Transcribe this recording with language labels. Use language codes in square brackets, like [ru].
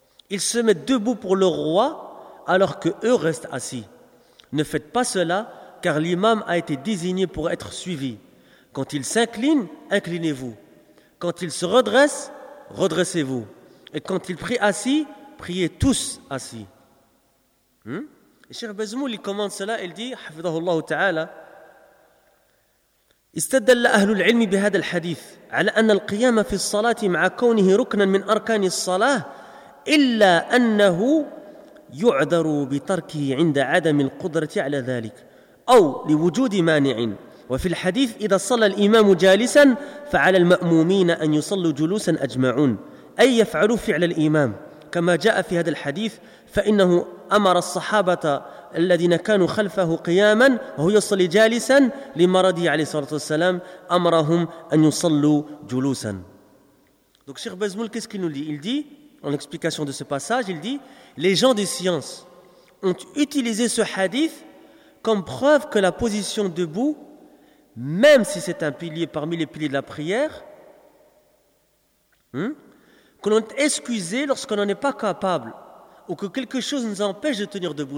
[fr] Ils se mettent debout pour le roi alors qu'eux restent assis. Ne faites pas cela, car l'imam a été désigné pour être suivi. Quand il s'incline, inclinez-vous. Quand il se redresse, redressez-vous. Et quand il prie assis, priez tous assis. Cheikh Bazmoul, il commande cela, il dit, [ar] حفظه الله تعالى, استدل أهل العلم بهذا الحديث على أن القيام في الصلاة مع كونه ركنا من أركان الصلاة إلا أنه يعذر بتركه عند عدم القدرة على ذلك أو لوجود مانع. وفي الحديث إذا صلى الإمام جالسا فعلى المأمومين أن يصلوا جلوسا أجمعون أي يفعلوا فعل الإمام كما جاء في هذا الحديث فإنه أمر الصحابة الذين كانوا خلفه قياما وهو يصلي جالسا لمرضه عليه الصلاة والسلام أمرهم أن يصلوا جلوسا. [fr] Donc Cheikh Bazmoul, qu'est-ce qu'il nous dit? Il dit, en explication de ce passage, il dit: les gens des sciences ont utilisé ce hadith comme preuve que la position debout, même si c'est un pilier parmi les piliers de la prière, que l'on est excusé lorsqu'on n'en est pas capable ou que quelque chose nous empêche de tenir debout.